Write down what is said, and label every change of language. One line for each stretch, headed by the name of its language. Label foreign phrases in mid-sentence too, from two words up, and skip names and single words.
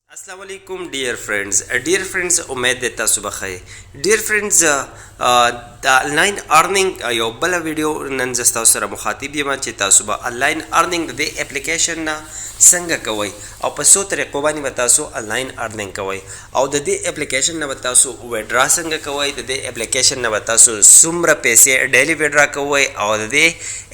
Arabic: السلام علیکم
English: dear friends
Urdu: امید ہے
Pashto: तاسو بخیر
English: dear friends
Pashto: د
English: online earning
Pashto: یو بل ویډیو نن زستا سره مخاطب یم چې تاسو به
English: online earning
Pashto: د اپلیکیشن نه څنګه کوئ او په څو طریقو باندې تاسو
English: online earning
Pashto: کوئ او د دې اپلیکیشن نه تاسو ویډرا څنګه کوئ د دې اپلیکیشن نه تاسو څومره پیسې
English: daily withdraw
Pashto: کوئ او د دې